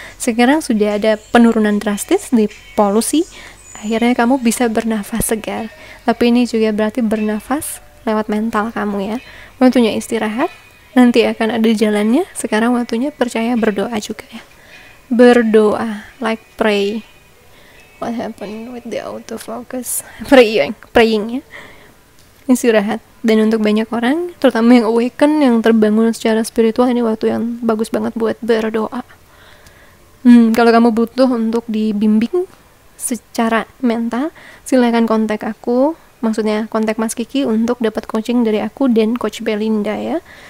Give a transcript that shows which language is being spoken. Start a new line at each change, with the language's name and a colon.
Indonesian: Sekarang sudah ada penurunan drastis di polusi. Akhirnya kamu bisa bernafas segar. Tapi ini juga berarti bernafas lewat mental kamu ya. Waktunya istirahat. Nanti akan ada jalannya. Sekarang waktunya percaya, berdoa juga ya.
English: Berdoa, like pray. What happened with the autofocus?
Indonesian: Praying ya. Istirahat. Dan untuk banyak orang, terutama yang awaken, yang terbangun secara spiritual, ini waktu yang bagus banget buat berdoa. Kalau kamu butuh untuk dibimbing secara mental, silakan kontak aku. Maksudnya kontak Mas Kiki untuk dapat coaching dari aku dan Coach Belinda ya.